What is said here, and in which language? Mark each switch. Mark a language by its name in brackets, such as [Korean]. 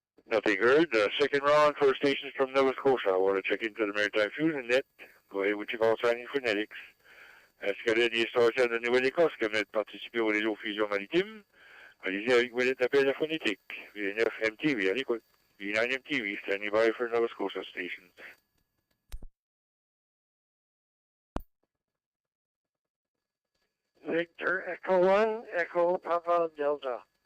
[English] Nothing heard. Second round for stations from Nova Scotia. I want to check into the Maritime Fusion Net. Go ahead with your call signing phonetics. [French] Est-ce que les stations de Nouvelle-Écosse qui veulent participer au réseau Fusion Maritime? Allez-y avec votre appel à phonétique. V9MTV, à l'écoute. [English] V9MTV, standing by for Nova Scotia station. Victor Echo 1, Echo Papa Delta.